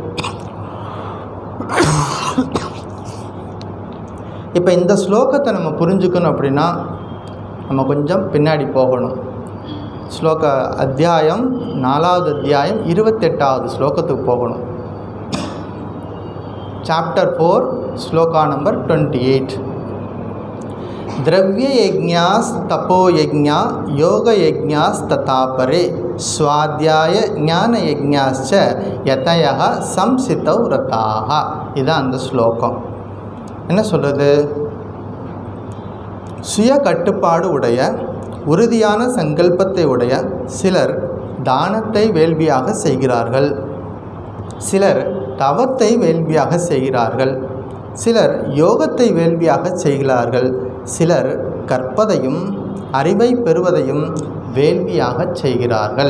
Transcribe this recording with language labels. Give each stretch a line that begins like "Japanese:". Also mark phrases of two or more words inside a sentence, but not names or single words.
Tamil: இப்போ இந்த ஸ்லோகத்தை நம்ம புரிஞ்சுக்கணும் அப்படின்னா நம்ம கொஞ்சம் பின்னாடி போகணும். ஸ்லோக அத்தியாயம் 4வது அத்தியாயம் 28வது ஸ்லோகத்துக்கு போகணும்.
English: Chapter 4, Sloka number 28.
Sanskrit: द्रव्य यज्ञास तपो यज्ञा योग यज्ञास तथापरे स्वाध्याय ज्ञान यज्ञाश्च यतयः संसितौ रताः.
Tamil: இதான் அந்த ஸ்லோகம். என்ன சொல்கிறது? சுய கட்டுப்பாடு உடைய உறுதியான சங்கல்பத்தை உடைய சிலர் தானத்தை வேள்வியாக செய்கிறார்கள், சிலர் தவத்தை வேள்வியாக செய்கிறார்கள், சிலர் யோகத்தை வேள்வியாக செய்கிறார்கள், சிலர் கற்பதையும் அறிவை பெறுவதையும் வேள்வியாக செய்கிறார்கள்.